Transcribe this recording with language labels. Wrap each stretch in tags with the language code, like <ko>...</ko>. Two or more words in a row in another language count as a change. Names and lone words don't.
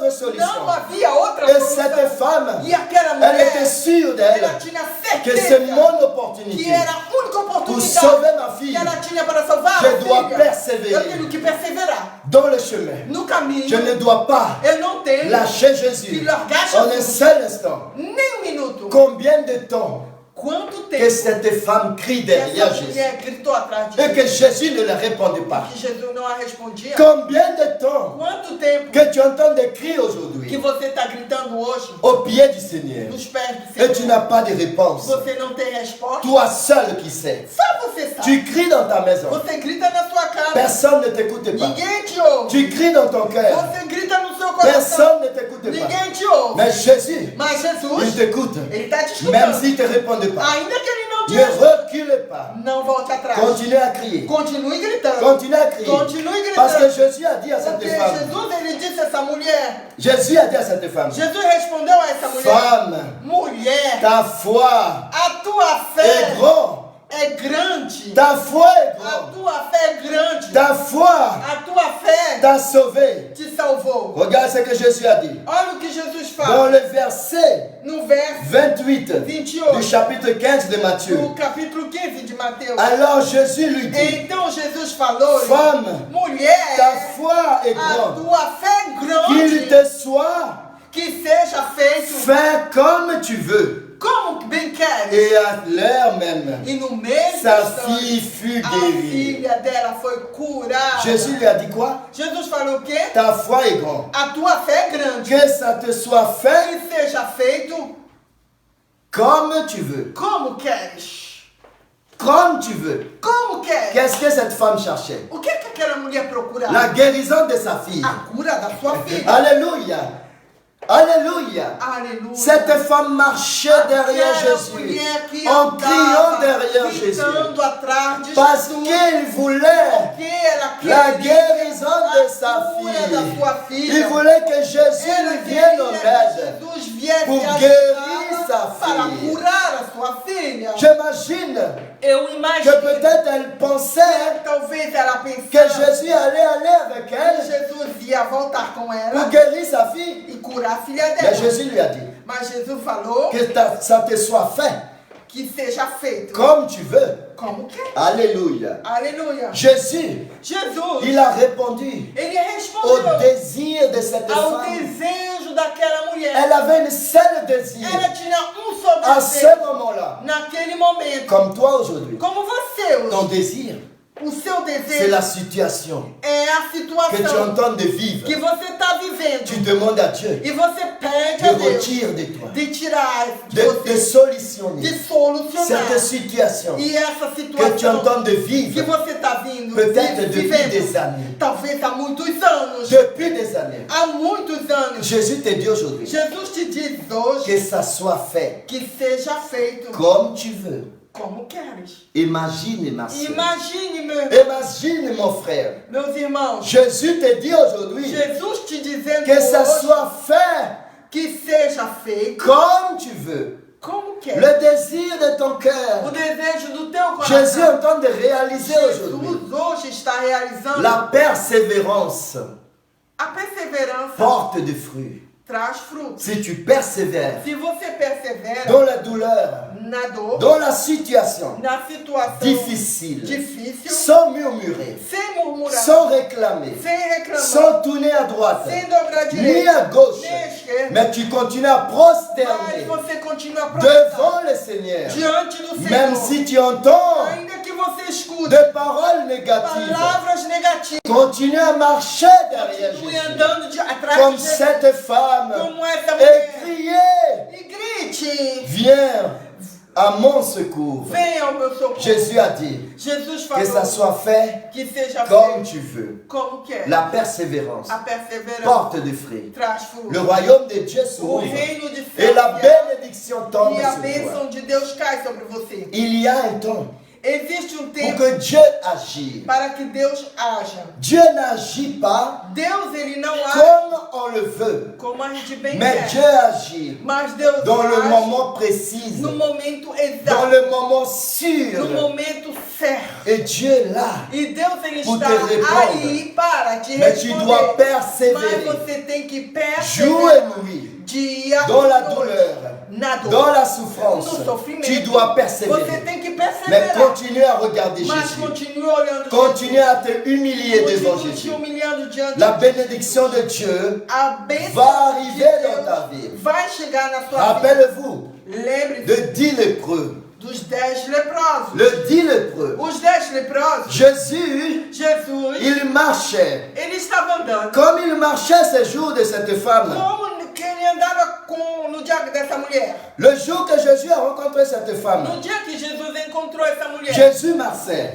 <pt>Não</pt> <fr>solution.</fr> <pt>havia outra</pt> <fr>Et</fr> <pt>solução.</pt> <fr>cette femme,</fr> <pt>E aquela</pt> <fr>elle</fr> <pt>mulher,</pt> <fr>était sûre d'elle</fr> <pt>ela tinha</pt> <fr>que c'est</fr> <pt>certeza</pt> <fr>mon</fr> <pt>que</pt> <fr>opportunité</fr> <pt>era a única</pt> <fr>pour</fr> <pt>oportunidade</pt> <fr>sauver ma fille.</fr> <pt>que ela tinha para salvar</pt> <fr>Je</fr> <pt>a dois filha.</pt> <fr>persévérer.</fr> <pt>Eu tenho que perseverar</pt> <fr>Dans le chemin.</fr> <pt>no caminho.</pt> <fr>Je ne dois pas</fr> <pt>Eu não tenho</pt> <fr>lâcher Jésus</fr> <pt>que largar</pt> <fr>en un</fr> <pt>Jesus</pt> <fr>seul instant.</fr> <pt>nem minuto.</pt> <fr>Combien de temps</fr> <pt>Quanto que tempo</pt> <fr>cette femme crie</fr> <pt>que</pt> <fr>derrière</fr> <pt>essa</pt> <fr>Jésus</fr> <pt>mulher gritou atrás de</pt> <fr>et que</fr> <pt>Jesus</pt> <fr>Jésus ne le répondait pas.</fr> <pt>que Jesus não a respondia?</pt> <fr>Combien de temps</fr> <pt>Quanto tempo</pt> <fr>que tu entends des cris</fr> <pt>que</pt> <fr>aujourd'hui</fr> <pt>você está gritando hoje</pt> <fr>au pied du Seigneur</fr> <pt>nos pés do</pt> <fr>et tu</fr> <pt>Senhor?</pt> <fr>n'as pas de réponse.</fr> <pt>Você não tem resposta?</pt> <fr>Toi seul qui sais.</fr> <pt>Só você sabe.</pt> <fr>Tu cries dans ta maison.</fr> <pt>Você grita na sua casa.</pt> <fr>Personne ne t'écoute pas.</fr> <pt>Ninguém te ouve.</pt> <fr>Tu cries dans ton cœur.</fr> <pt>Você grita no seu coração.</pt> <fr>Personne ne t'écoute pas.</fr> <pt>Ninguém te ouve.</pt> <fr>Mais Jésus,</fr> <pt>Mas</pt> <fr>il</fr> <pt>Jesus,</pt> <fr>t'écoute.</fr> <pt>ele está te</pt> <fr>Même</fr> <pt>escutando.</pt> <fr>s'il ne te répond pas.</fr> <pt>Ainda que ele não te</pt> <fr>Ne</fr> <pt>ouve,</pt> <fr>reculez pas.</fr> <pt>não volte atrás.</pt> <fr>Continue à crier.</fr> <pt>Continue gritando.</pt> <fr>Continue à crier.</fr> <pt>Continue</pt> <fr>Parce que</fr> <pt>gritando.</pt> <fr>Jésus a dit à cette</fr> <pt>Porque</pt> <fr>femme.</fr> <pt>Jesus, ele disse a essa mulher.</pt> <fr>Jésus a dit à cette femme.</fr> <pt>Jesus respondeu a essa mulher.</pt> <fr>Femme,</fr> <pt>Mulher,</pt> <fr>ta foi</fr> <pt>a tua</pt> <fr>est</fr> <pt>fé</pt> <fr>grande</fr> <pt>é grande.</pt> <fr>Ta foi est</fr> <pt>A</pt> <fr>grande.</fr> <pt>tua fé é grande.</pt> <fr>Ta foi</fr> <pt>A tua fé</pt> <fr>t'a sauvé.</fr> <pt>te salvou.</pt> <fr>Regarde ce que Jésus a dit.</fr> <pt>Olha o que Jesus</pt> <fr>Dans</fr> <pt>fala</pt> <fr>le verset</fr> <pt>no verso</pt> <fr>28 du</fr> <pt>28</pt> <fr>chapitre 15 de Matthieu.</fr> <pt>do capítulo 15 de Mateus.</pt> <fr>Alors Jésus lui dit,</fr> <pt>Então Jesus falou,</pt> <fr>Femme, ta</fr> <pt>mulher,</pt> <fr>foi est</fr> <pt>a</pt> <fr>grande.</fr> <pt>tua fé é</pt> <fr>Qu'il</fr> <pt>grande,</pt> <fr>te soit</fr> <pt>que seja feito</pt> <fr>fait comme tu veux.</fr> <pt>como bem queres.</pt> <fr>Et à l'heure même,</fr> <pt>E no mesmo</pt> <fr>sa</fr> <pt>instante,</pt> <fr>fille fut</fr> <pt>a</pt> <fr>guérie.</fr> <pt>filha dela foi curada.</pt> <fr>Jésus lui a dit quoi?</fr> <pt>Jesus falou o quê?</pt> <fr>Ta foi est grande.</fr> <pt>A tua fé é grande.</pt> <fr>Que ça te soit fait</fr> <pt>Que seja feito</pt> <fr>comme tu veux.</fr> <pt>como queres.</pt> <fr>Comme tu veux.</fr> <pt>Como queres.</pt> <fr>Qu'est-ce que cette femme cherchait?</fr> <pt>O que aquela mulher procurava?</pt> <fr>La guérison de sa fille.</fr> <pt>A cura da sua filha.</pt> <fr>Alléluia. Alléluia.</fr> <pt>Aleluia.</pt> <fr>Cette femme marchait derrière</fr> <pt>Aquela</pt> <fr>Jésus,</fr> <pt>mulher que</pt> <fr>en criant</fr> <pt>andava</pt> <fr>derrière Jésus,</fr> <pt>gritando atrás de</pt> <fr>parce</fr> <pt>Jesus.</pt> <fr>qu'il voulait</fr> <pt>Porque ela</pt> <fr>la</fr> <pt>queria</pt> <fr>guérison de</fr> <pt>a</pt> <fr>sa</fr> <pt>cura</pt> <fr>fille.</fr> <pt>da sua filha.</pt> <fr>Il voulait que Jésus</fr> <pt>Ela</pt> <fr>lui vienne en</fr> <pt>queria</pt> <fr>aide.</fr> <pt>que Jesus viesse</pt> <fr>pour</fr> <pt>ajudá-la</pt> <fr>guérir sa</fr> <pt>para filha. curar a sua filha.</pt> <fr>J'imagine</fr> <pt>Eu</pt> <fr>que</fr> <pt>imagino</pt> <fr>peut-être elle pensait</fr> <pt>talvez ela</pt> <fr>que</fr> <pt>pensasse</pt> <fr>Jésus allait aller avec</fr> <pt>que</pt> <fr>elle</fr> <pt>Jesus ia voltar com</pt> <fr>pour</fr> <pt>ela</pt> <fr>guérir sa fille.</fr> <pt>e curar a filha</pt> <fr>Mais</fr> <pt>dela.</pt> <fr>Jésus lui a dit</fr> <pt>Mas Jesus falou</pt> <fr>que ça te soit fait</fr> <pt>que seja feito</pt> <fr>comme tu veux.</fr> <pt>como quer.</pt> <fr>Alléluia.</fr> <pt>Aleluia.</pt> <fr>Jésus,</fr> <pt>Jesus,</pt> <fr>il a répondu</fr> <pt>ele</pt> <fr>au</fr> <pt>respondeu</pt> <fr>désir de cette</fr> <pt>ao</pt> <fr>femme.</fr> <pt>desejo daquela mulher.</pt> <fr>Elle avait un seul désir</fr> <pt>Ela tinha um</pt> <fr>à</fr> <pt>só</pt> <fr>ce</fr> <pt>desejo</pt> <fr>moment-là.</fr> <pt>naquele momento.</pt> <fr>Comme toi aujourd'hui.</fr> <pt>Como você</pt> <fr>Ton</fr> <pt>hoje.</pt> <fr>désir,</fr> <pt>O seu</pt> <fr>c'est</fr> <pt>desejo</pt> <fr>la situation</fr> <pt>é a</pt> <fr>que tu</fr> <pt>situação</pt> <fr>entends de vivre.</fr> <pt>que você está vivendo.</pt> <fr>Tu demandes à Dieu</fr> <pt>E você pede</pt> <fr>de</fr> <pt>a Deus</pt> <fr>retirer de toi,</fr> <pt>de tirar de</pt> <fr>de</fr> <pt>você,</pt> <fr>solutionner</fr> <pt>de solucionar.</pt> <fr>cette situation</fr> <pt>E essa</pt> <fr>que tu</fr> <pt>situação</pt> <fr>entends de</fr> <pt>que</pt> <fr>vivre</fr> <pt>você está vindo</pt> <fr>peut-être depuis</fr> <pt>vivendo,</pt> <fr>des années.</fr> <pt>talvez há muitos anos.</pt> <fr>Depuis des années.</fr> <pt>Há muitos anos.</pt> <fr>Jésus te dit aujourd'hui</fr> <pt>Jesus te diz hoje</pt> <fr>que ça soit fait</fr> <pt>que seja feito</pt> <fr>comme tu veux.</fr> <pt>como queres.</pt> <fr>Imagine ma soeur.</fr> <pt>Imagine,</pt> <fr>Imagine mon frère.</fr> <pt>meus irmãos,</pt> <fr>Jésus te dit aujourd'hui</fr> <pt>Jesus te dizendo</pt> <fr>que ça</fr> <pt>hoje</pt> <fr>soit fait</fr> <pt>que seja feito</pt> <fr>comme tu veux.</fr> <pt>como queres.</pt> <fr>Le désir de ton</fr> <pt>O</pt> <fr>cœur.</fr> <pt>desejo do teu</pt> <fr>Jésus est</fr> <pt>coração.</pt> <fr>en train de réaliser aujourd'hui</fr> <pt>Jesus hoje está realizando</pt> <fr>la persévérance.</fr> <pt>a perseverança</pt> <fr>Porte de fruits.</fr> <pt>traz frutos.</pt> <fr>Si tu persévères</fr> <pt>Se você persevera</pt> <fr>dans la douleur,</fr> <pt>na dor,</pt> <fr>dans la situation</fr> <pt>na situação</pt> <fr>difficile,</fr> <pt>difícil,</pt> <fr>sans murmurer,</fr> <pt>sem murmurar,</pt> <fr>sans réclamer,</fr> <pt>sem reclamar,</pt> <fr>sans tourner à droite,</fr> <pt>sem dobrar</pt> <fr>ni</fr> <pt>direita,</pt> <fr>à gauche,</fr> <pt>nem à esquerda,</pt> <fr>mais tu continues à</fr> <pt>mas</pt> <fr>prosterner</fr> <pt>você continua a</pt> <fr>devant le Seigneur,</fr> <pt>diante do Senhor.</pt> <fr>même si tu entends</fr> <pt>Ainda que você escute</pt> <fr>des paroles négatives,</fr> <pt>palavras negativas,</pt> <fr>continue à marcher derrière</fr> <pt>continue</pt> <fr>Jésus,</fr> <pt>andando atrás</pt> <fr>comme</fr> <pt>de Jesus,</pt> <fr>cette femme,</fr> <pt>como essa</pt> <fr>et</fr> <pt>mulher,</pt> <fr>crier,</fr> <pt>e grite,</pt> <fr>viens à mon secours.</fr> <pt>venha ao meu socorro.</pt> <fr>Jésus a dit</fr> <pt>Jesus</pt> <fr>que ça</fr> <pt>falou</pt> <fr>soit fait</fr> <pt>que seja</pt> <fr>comme</fr> <pt>feito</pt> <fr>tu veux.</fr> <pt>como quer.</pt> <fr>La persévérance</fr> <pt>A perseverança</pt> <fr>porte de fruits.</fr> <pt>traz frutos.</pt> <fr>Le royaume de Dieu</fr> <pt>O</pt> <fr>s'ouvre</fr> <pt>reino de</pt> <fr>et la</fr> <pt>céu</pt> <fr>bénédiction tombe</fr> <pt>e a</pt> <fr>sur toi.</fr> <pt>bênção de Deus cai sobre você.</pt> <fr>Il y a un temps</fr> <pt>Existe</pt> <fr>pour</fr> <pt>tempo</pt> <fr>que Dieu agisse.</fr> <pt>para que Deus haja.</pt> <fr>Dieu n'agit pas</fr> <pt>Deus, ele não age</pt> <fr>comme on le veut,</fr> <pt>como a gente bem</pt> <fr>mais</fr> <pt>quer.</pt> <fr>Dieu agit</fr> <pt>Mas Deus</pt> <fr>dans le</fr> <pt>age</pt> <fr>moment précis,</fr> <pt>no momento</pt> <fr>dans</fr> <pt>exato,</pt> <fr>le moment sûr.</fr> <pt>no momento certo.</pt> <fr>Et Dieu est là.</fr> <pt>E Deus, ele</pt> <fr>Pour</fr> <pt>está</pt> <fr>te répondre.</fr> <pt>aí para te</pt> <fr>Mais tu dois</fr> <pt>responder. Mas</pt> <fr>persévérer</fr> <pt>você tem que</pt> <fr>jour et</fr> <pt>perseverar.</pt> <fr>nuit</fr> <pt>Dia</pt> <fr>dans la</fr> <pt>e noite.</pt> <fr>douleur,</fr> <pt>Na dor,</pt> <fr>dans la souffrance.</fr> <pt>no sofrimento.</pt> <fr>Tu dois</fr> <pt>Você</pt> <fr>persévérer.</fr> <pt>tem que</pt> <fr>Mais</fr> <pt>perseverar.</pt> <fr>continue à regarder</fr> <pt>Mas</pt> <fr>Jésus.</fr> <pt>continue olhando</pt> <fr>Continue à te humilier</fr> <pt>Jesus.</pt> <fr>devant</fr> <pt>Continue te</pt> <fr>Jésus.</fr> <pt>humilhando diante</pt> <fr>La</fr> <pt>de</pt> <fr>bénédiction de Dieu</fr> <pt>A bênção</pt> <fr>va</fr> <pt>de</pt> <fr>arriver</fr> <pt>Deus</pt> <fr>dans ta vie.</fr> <pt>vai chegar na sua vida.</pt> <fr>Rappelle-vous</fr> <pt>Lembre-se</pt> <fr>de 10 lépreux.</fr> <pt>dos 10 leprosos.</pt> <fr>Le 10 lépreux.</fr> <pt>Os 10 leprosos,</pt> <fr>Jésus,</fr> <pt>Jesus,</pt> <fr>il marchait.</fr> <pt>ele estava andando.</pt> <fr>Comme il marchait ce jour de cette femme.</fr> <pt>Como que ele andava no dia dessa mulher.</pt> <fr>Le jour que Jésus a rencontré cette femme,</fr> <pt>No dia que Jesus encontrou essa mulher,</pt> <fr>Jésus marchait.</fr>